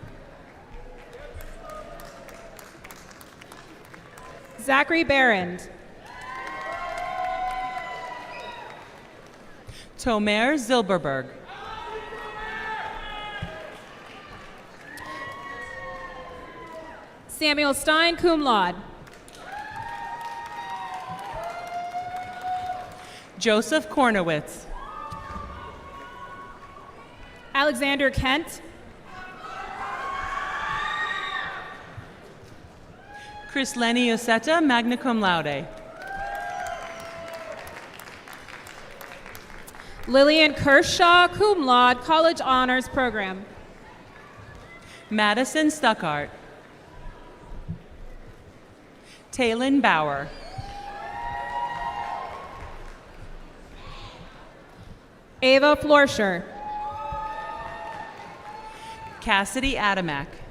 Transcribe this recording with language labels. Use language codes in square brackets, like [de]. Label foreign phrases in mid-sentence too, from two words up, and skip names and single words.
[en] Zachary Barrand. Tomer Zilberberg. Samuel Stein, [la] cum laude. [en] Joseph Kornowitz. Alexander Kent. Chris Lenny Oseta, [la] magna cum laude. [en] Lillian Kershaw, [la] cum laude, [en] College Honors Program. Madison Stuckart. Taylin Bauer. Ava Florscher. Cassidy Adamak.